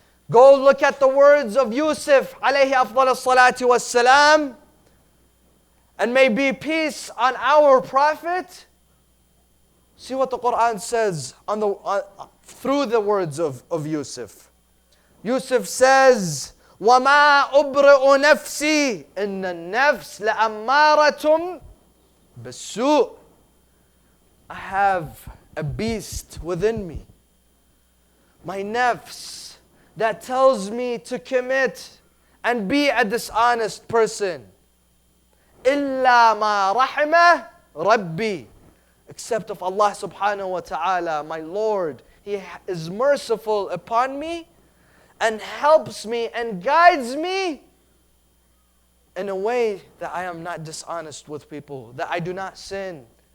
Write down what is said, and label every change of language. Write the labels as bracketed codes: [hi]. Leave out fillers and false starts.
[en] Go look at the words of Yusuf alayhi afdal as-salatu was-salam, and may be peace on our Prophet. See what the Quran says through the words of Yusuf. [ar] Yusuf says, وَمَا أُبْرِئُ نَفْسِي إِنَّ النَّفْسَ لَأَمَّارَةٌ بِالسُّوءِ. [en] I have a beast within me. My nafs that tells me to commit and be a dishonest person. [ar] إِلَّا مَا رَحِمَ رَبِّي. [en] Except of Allah subhanahu wa ta'ala, my Lord, He is merciful upon me and helps me and guides me in a way that I am not dishonest with people, that I do not sin.